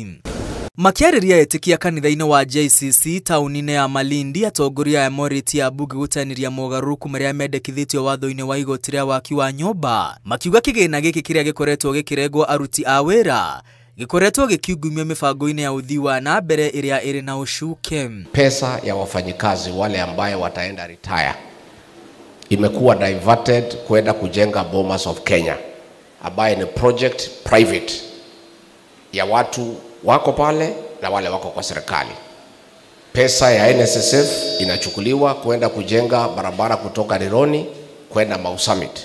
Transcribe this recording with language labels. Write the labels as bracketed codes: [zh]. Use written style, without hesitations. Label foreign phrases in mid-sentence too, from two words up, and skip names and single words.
[ki] Makiarĩria etĩkia kanitha-inĩ wa JCC taũni-inĩ ya Malindi, atongoria a morĩtie ambunge gũteanĩria mogarũrũku marĩa mendekithĩtio watho-inĩ wa igoti rĩa waki wa nyũmba, makiuga kĩgĩna gĩkĩ kĩrĩa gĩkoretwo gĩkĩrengwo aruti a wĩra gĩkoretwo gĩkiungumio mĩbango-inĩ ya uthii wa na mbere ĩrĩa ĩrĩ na ũcuke. [sw] Pesa ya wafanyikazi wale ambaye wataenda retire imekuwa diverted kwenda kujenga Bomas of Kenya, ambaye ni [en] project private [sw] ya watu wako pale na wale wako kwa serikali. Pesa ya NSSF inachukuliwa kwenda kujenga barabara kutoka Rironi kwenda Mau Summit.